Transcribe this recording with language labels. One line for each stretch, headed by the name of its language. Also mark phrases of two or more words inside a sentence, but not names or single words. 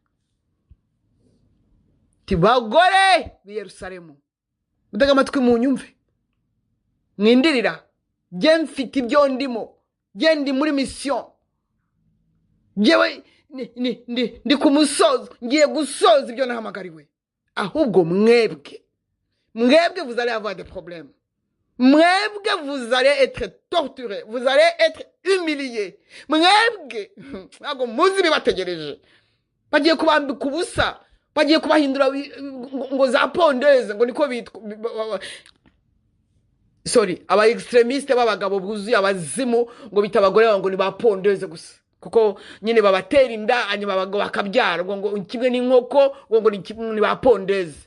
Kinyarwanda: Ti bagore bi Yerusalemu, utega amatwi mu nyumve, mwindirira, je mfite ibyo ndimo, je ndi muri mission, jewe ndi ku musozo, ngiye gusoza ibyo nahamagariwe. Ahubwo mwebwe
French: vous allez avoir des problèmes. Mwebwe vous allez être torturés, vous allez être humiliés.
Kinyarwanda: Mwebwe ntago muzi bibategereje, bagiye kubambika ubusa, bagiye kubahindura ngo za pondeze, ngo niko bitwa, sorry, aba extremiste b'abagabo buzuye abazimu ngo bita abagore ngo ni ba pondeze gusa, kuko nyine babatera inda hanyuma abagabo bakabyara ngo kimwe n'inkoko ngo ni ba pondeze.